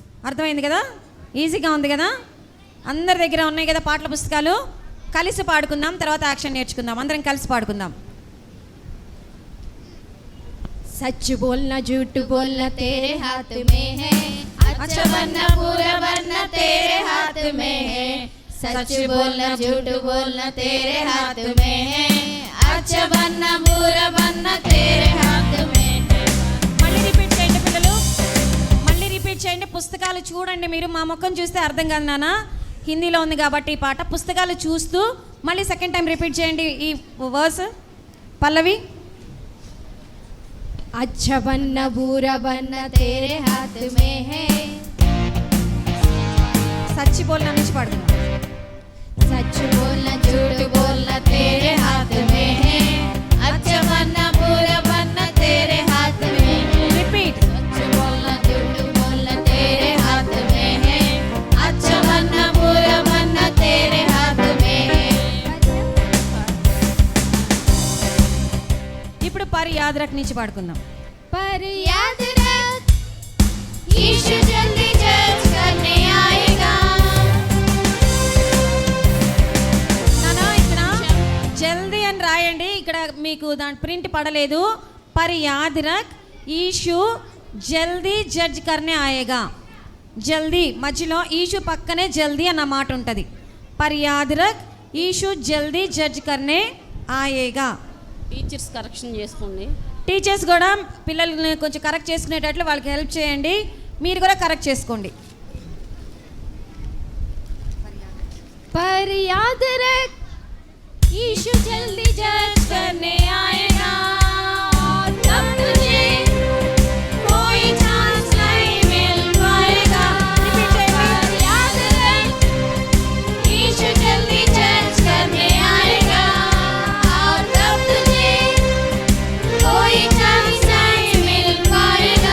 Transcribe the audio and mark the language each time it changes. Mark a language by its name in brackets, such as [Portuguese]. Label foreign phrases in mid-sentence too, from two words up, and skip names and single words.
[Telugu] అర్థమైంది కదా, ఈజీగా ఉంది కదా. అందరి దగ్గర ఉన్నాయి కదా పాటల పుస్తకాలు. కలిసి పాడుకుందాం, తర్వాత యాక్షన్ నేర్చుకుందాం. అందరం కలిసి పాడుకుందాం. [Hindi] सच बोलना झूठ बोलना तेरे हाथ में है, अच्छा बनना बुरा बनना तेरे हाथ में है. सच बोलना झूठ बोलना तेरे हाथ में है, अच्छा बनना बुरा बनना तेरे हाथ में है. [Telugu] మళ్ళీ రిపీట్ చేయండి పిల్లలు, మళ్ళీ రిపీట్ చేయండి. పుస్తకాలు చూడండి, మీరు మా ముఖం చూస్తే అర్థం కాదు నాన్న, హిందీలో ఉంది కాబట్టి ఈ పాట. పుస్తకాలు చూస్తూ మళ్ళీ [English] second time [Telugu] రిపీట్ చేయండి ఈ వర్స్ పల్లవి. [Hindi] अच्छा बनना बुरा बनना तेरे हाथ में है. [Telugu] సచ్చి బోల్నా నుంచి పాడుకుందాం. [Hindi] सच बोलना झूठ बोलना तेरे हाथ में है, अच्छा बनना बुरा बनना तेरे हाथ में है. [Telugu] రిపీట్. [Hindi] सच बोलना झूठ बोलना तेरे हाथ में है, अच्छा बनना बुरा बनना तेरे हाथ में है. [Telugu] ఇప్పుడు పర్ యాద్ రఖ్ నుంచి పాడుకుందాం. [Hindi] पर याद रख यीशु जल्दी जज करने आएगा. [Telugu] నానా ఇక్కడ జల్దీ అని రాయండి, ఇక్కడ మీకు దాని ప్రింట్ పడలేదు. [Hindi] पर याद रख ईशु जल्दी जज करने आएगा. [Telugu] జల్దీ మధ్యలో ఈషు పక్కనే జల్దీ అన్న మాట ఉంటుంది. [Hindi] पर याद रख ईशु जल्दी जज करने आएगा. [English] teachers correction [Telugu] చేసుకోండి. టీచర్స్ కూడా పిల్లల్ని కొంచెం కరెక్ట్ చేసుకునేటట్లు వాళ్ళకి హెల్ప్ చేయండి. మీరు కూడా కరెక్ట్ చేసుకోండి. [Hindi] पर याद रख यीशु जल्दी जज करने आएगा, तब तुझे कोई चांस नहीं मिल पाएगा. पर याद रख यीशु जल्दी जज करने आएगा, तब तुझे कोई चांस नहीं मिल पाएगा.